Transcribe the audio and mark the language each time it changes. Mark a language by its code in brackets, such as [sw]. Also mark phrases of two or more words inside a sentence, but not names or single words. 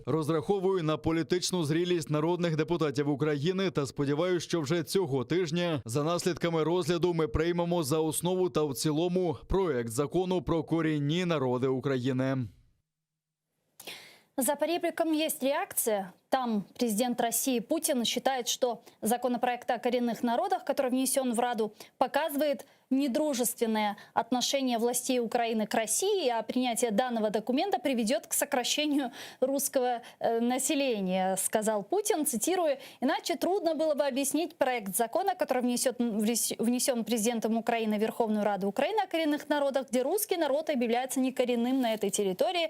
[uk] Розраховую на політичну зрілість народних депутатів України та сподіваюся, що вже цього тижня за наслідками розгляду ми приймемо за основу та в цілому проект закону про корінні народи України. [ru] За поребриком есть реакция. Там президент России Путин считает, что законопроект о коренных народах, который внесен в Раду, показывает недружественное отношение властей Украины к России, а принятие данного документа приведет к сокращению русского населения, сказал Путин, цитирую: «Иначе трудно было бы объяснить проект закона, который внесен президентом Украины в Верховную Раду Украины о коренных народах, где русский народ объявляется некоренным на этой территории.